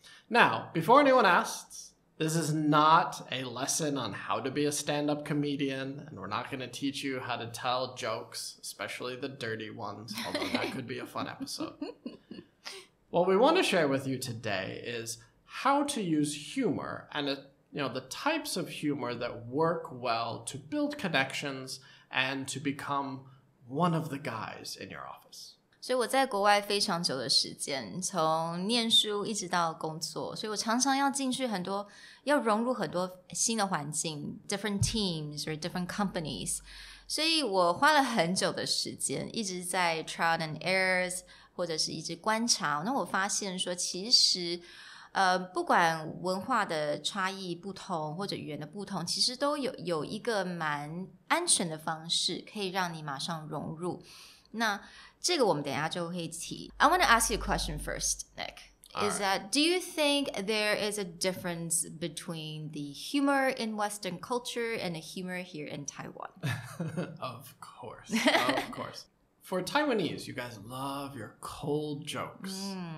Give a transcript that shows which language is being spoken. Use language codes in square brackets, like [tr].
[en] Now, before anyone asks, this is not a lesson on how to be a stand-up comedian, and we're not going to teach you how to tell jokes, especially the dirty ones, although that could be a fun episode. What we want to share with you today is how to use humor and the types of humor that work well to build connections and to become one of the guys in your office. [zh] 所以我在国外非常久的时间，从念书一直到工作，所以我常常要进去要融入很多新的环境 [en] different teams or different companies， [zh] 所以我花了很久的时间一直在 [en] trial and errors [zh] 或者是一直观察。那我发现说其实不管文化的差异不同或者语言的不同，其实都有一个蛮安全的方式可以让你马上融入。那这个我们等一下就会提。 [en] I want to ask you a question first, Nick. Is that, do you think there is a difference between the humor in Western culture and the humor here in Taiwan? Of course. For Taiwanese, you guys love your cold jokes.